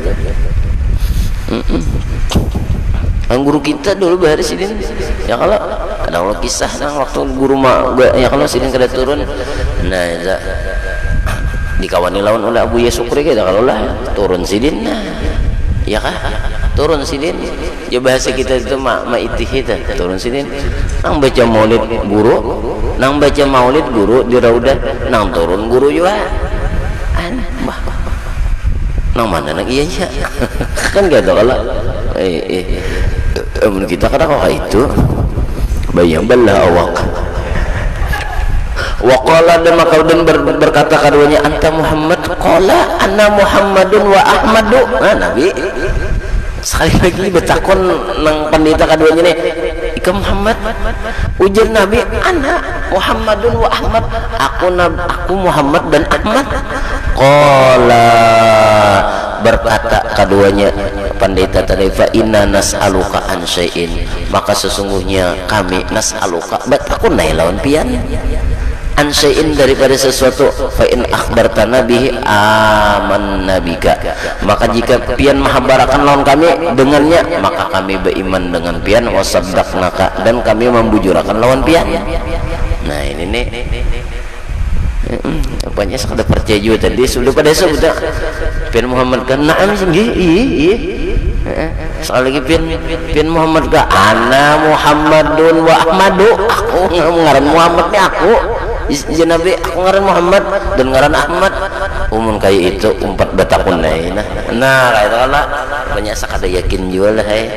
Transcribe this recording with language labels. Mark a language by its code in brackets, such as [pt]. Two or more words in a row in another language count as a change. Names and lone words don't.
[bjn] Guru kita dulu bahari sidin ya kalau ada Allah kisah nang waktu guru ya kalau sidin kada turun nah ya dikawani lawan oleh Abu Yasukri kita kalau lah turun sidin nah ya kah turun sidin ya bahasa kita itu maitih kita turun sidin nang baca maulid guru di raudat nang turun guru juga nang mana nang iya kan gak ada kalau kita kadang kok itu bayang belah awak waqala dan maka berkata keduanya [ar] أنت محمد قال أنا محمد وأحمد. [bjn] Nah nabi sekali lagi betakon nang pendeta keduanya nih ika Muhammad ujar nabi [ar] أنا محمد وأحمد [bjn] aku Muhammad dan Ahmad. Qala berkata keduanya pendeta tadi [ar] فإنا نسألك عن شيء [bjn] maka sesungguhnya kami nas'aluka aku naik lawan pian [ar] عن شيء [bjn] daripada sesuatu [ar] فإن أخبرتنا به آمنا بك [bjn] maka jika pian mahabarakan lawan kami dengannya maka kami beriman dengan pian [ar] وصدقناك [bjn] dan kami membujurakan lawan pian. Nah ini nih apanya sekadar percaya juga tadi sudah pada sudah pian Muhammad kan na'am iya sekali lagi pian Muhammad kan [ar] أنا محمد وأحمد [bjn] aku ngaran Muhammad nih aku Nabi aku ngaran Muhammad dan ngaran Ahmad umun kayak itu umpat batakun nah kayak itu lah banyak sekadar yakin juga lah